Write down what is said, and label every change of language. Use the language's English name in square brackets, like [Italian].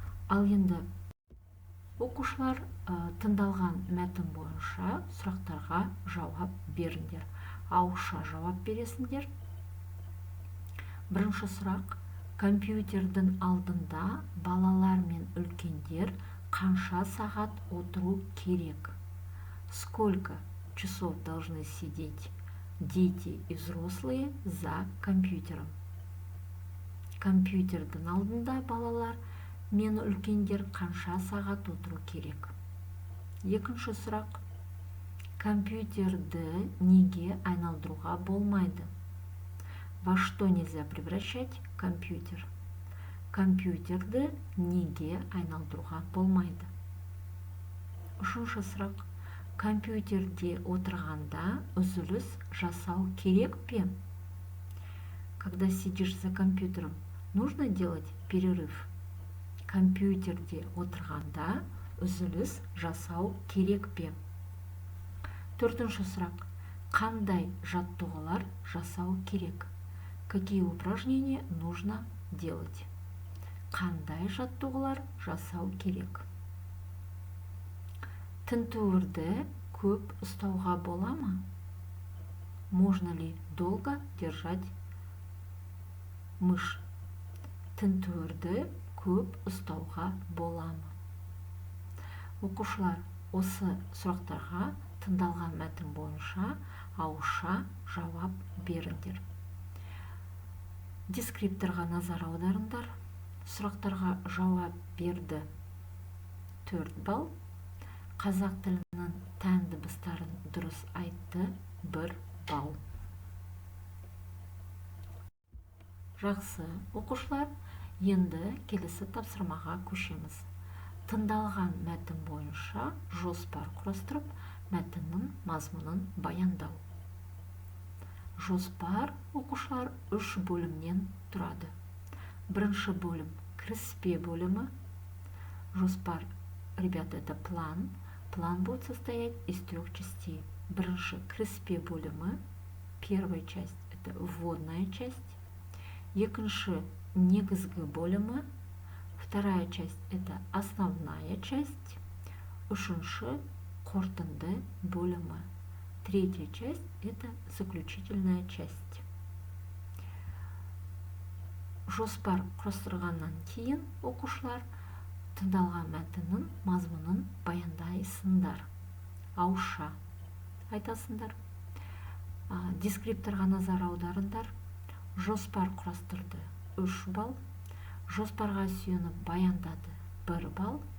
[Kazakh] Ал енді оқушылар тыңдалған мәтін бойынша сұрақтарға жауап беріңдер. Ауызша жауап бересіңдер. Бірінші сұрақ: компьютердің алдында балалар мен үлкендер қанша сағат отыру керек? [Russian] Сколько часов должны сидеть дети и взрослые за компьютером? [Kazakh] Компьютердің алдында балалар мен үлкендер қанша сағат отыру керек? Екінші сұрақ: компьютерді неге айналдыруға болмайды? [Russian] Во что нельзя превращать компьютер? [Kazakh] Компьютерді неге айналдыруға болмайды? Үшінші сұрақ: компьютерде отырғанда үзіліс жасау керек пе? [Russian] Когда сидишь за компьютером, нужно делать перерыв. [Kazakh] Компьютерде отырғанда үзіліс жасау керек пе? Төртінші сұрақ: қандай жаттығулар жасау керек? [Russian] Какие упражнения нужно делать? [Kazakh] Қандай жаттығулар жасау керек? Тінтуірді көп ұстауға бола ма? [Russian] Можно ли долго держать мышь? [Kazakh] Тінтуірді көп ұстауға бола ма? Оқушылар, осы сұрақтарға тыңдалған мәтін бойынша ауызша жауап беріңдер. Дескрипторға назар аударыңдар. Сұрақтарға жауап берді 4 балл. Қазақ тілінің тән дыбыстарын дұрыс айтты 1 балл. Жақсы, оқушылар, енді келесі тапсырмаға көшеміз. Тыңдалған мәтін бойынша жоспар құрастырып, мәтіннің мазмұнын баяндау. Жоспар, оқушылар, 3 бөлімнен тұрады. Бірінші бөлім кіріспе бөлімі. [Russian] Жоспар, ребята, это план. План будет состоять из 3 частей. [Kazakh] Бірінші кіріспе бөлімі, [Russian] Первая часть – это вводная часть. [Kazakh] Екінші – негізгі бөлімі. [Russian] Вторая часть – это основная часть. [Kazakh] Үшінші – қорытынды бөлімі. [Russian] Третья часть – это заключительная часть. [Kazakh] Жоспар құрастырғаннан кейін оқушылар тыңдалған мәтіннің мазмұнын баяндайсыңдар. Ауызша айтасыңдар. Дескрипторға назар аударыңдар. Жоспар құрастырды 3 балл. Жоспарға сүйеніп баяндады 1 балл.